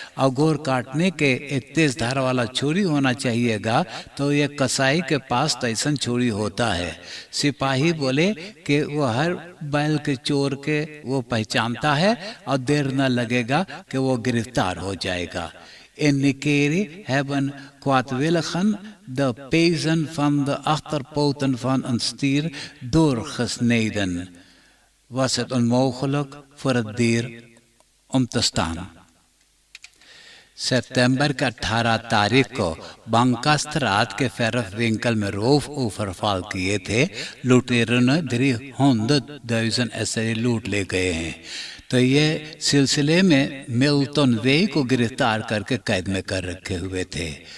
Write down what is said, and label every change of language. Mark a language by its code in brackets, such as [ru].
[hns] और गोर काटने के एक तेज धार वाला छुरी होना चाहिएगा, तो ये कसाई के पास तैसन छुरी होता है। सिपाही बोले कि वो हर बैल के चोर के वो पहचानता है और देर न लगेगा कि वो गिरफ्तार हो जाएगा. [nl] In Nikeri hebben kwaadwilligen de pezen van de achterpoten van een stier doorgesneden. Was het onmogelijk voor het dier om te staan. [hns] सितंबर के 18 तारीख को बांकास्त्रात के फेरफ विंकल में रोफ ओवरफॉल किए थे. लुटेरों ने 300,000 ऐसे लूट ले गए हैं. तो ये सिलसिले में मिल्टन वे को गिरफ्तार करके कैद में कर रखे हुए थे.